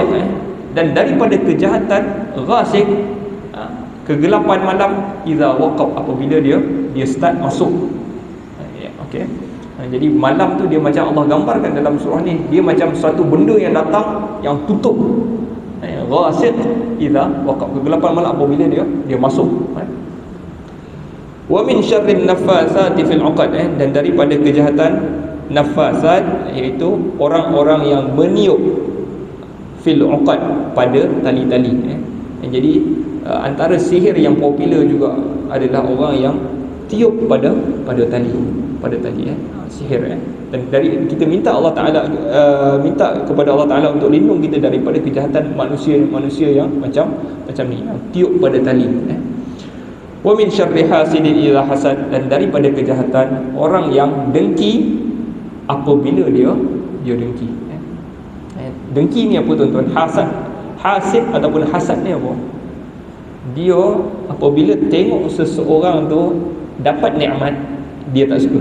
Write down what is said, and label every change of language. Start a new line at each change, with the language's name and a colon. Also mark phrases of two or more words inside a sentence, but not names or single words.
Malay: Dan daripada kejahatan ghasiq, kegelapan malam,
Arabic: idza waqab,
Malay: apabila dia start masuk. Okey. Jadi malam tu dia macam Allah gambarkan dalam surah ni, dia macam satu benda yang datang yang tutup.
Arabic: Ghasiq idza waqab,
Malay: kegelapan malam apabila dia masuk.
Arabic: Wa min syarrin naffasati fil 'uqad,
Malay: dan daripada kejahatan nafasat, iaitu orang-orang yang meniup
Arabic: fil 'uqad,
Malay: pada tali-tali. Jadi antara sihir yang popular juga adalah orang yang tiup pada tali. pada tali sihir Dan dari kita minta Allah Taala minta kepada Allah Taala untuk lindung kita daripada kejahatan manusia yang macam ni, yang tiup pada tali.
Arabic: Wa min syarri hasidin idza hasad,
Malay: dan daripada kejahatan orang yang dengki apabila dia dengki. Dengki ni apa tuan-tuan? Hasid ataupun hasad ni apa? Dia apabila tengok seseorang tu dapat nikmat, dia tak suka.